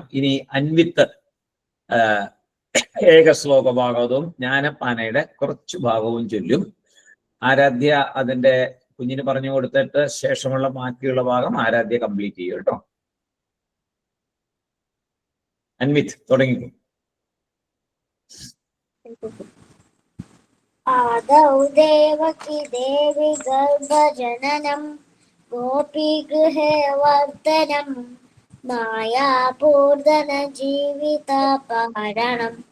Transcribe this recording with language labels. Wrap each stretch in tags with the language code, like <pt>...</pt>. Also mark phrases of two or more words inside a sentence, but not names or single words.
<ml>ഇനി അൻവിത്ത് ഏക ശ്ലോക ഭാഗവതവും ജ്ഞാനപ്പാനയുടെ കുറച്ചു ഭാഗവും ചൊല്ലും. ആരാധ്യ അതിന്റെ കുഞ്ഞിന് പറഞ്ഞു കൊടുത്തിട്ട് ശേഷമുള്ള ബാക്കിയുള്ള ഭാഗം ആരാധ്യ കംപ്ലീറ്റ് ചെയ്യും കേട്ടോ. അൻവിത്ത് തുടങ്ങിക്കോ.</ml> <sa>आदौ देवकी देवी गर्भजननं गोपीगृहे वर्धनं मायापूर्धन जीवितापहरणं</sa>